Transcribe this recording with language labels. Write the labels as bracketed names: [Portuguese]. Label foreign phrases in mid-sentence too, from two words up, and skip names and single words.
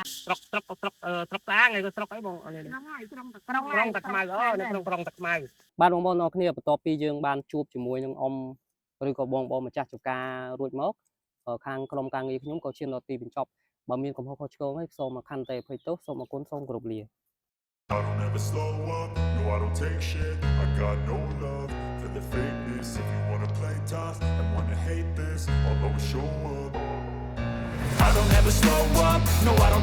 [Khmer] ស្រុកស្អាងឯងស្រុកអីបងនេះ ហ្នឹងហើយក្រុងត ក្រុង ក្រុងតាខ្មៅនៅក្នុងក្រុងតាខ្មៅបាទបងប្អូនអរគ្នាបន្ទាប់ពីយើងបានជួបជាមួយនឹងអ៊ំឬក៏បងម្ចាស់ចំការរួចមកខាងក្រុមការងារខ្ញុំក៏ឈានដល់ទីបញ្ចប់បើមានកំហុសខុសឆ្គងអីសូមខន្តីអភ័យទោសសូមអរគុណសូមគោរពលា [English] I don't ever slow up, no I don't take shit. I got no love for the fakeness. If you wanna play tough and wanna hate this, I'll always show up. I don't ever slow up, no I don't